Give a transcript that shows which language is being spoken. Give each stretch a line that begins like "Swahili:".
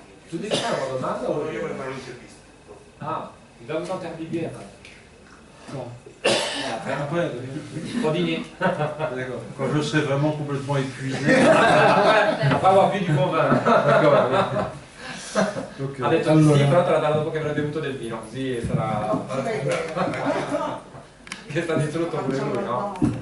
Italian: Tu devi fare una domanda o io volevo fare un intervista? Ah, dammi un tempo di birra. No.
French: Après, Rodini. d'accord. Quand je serai vraiment complètement épuisé. Après avoir bu du bon vin. D'accord.
Italian: Ha detto allora. Sì, però te la darò dopo che avrai bevuto del vino, così sarà... che sta distrutto pure lui, no?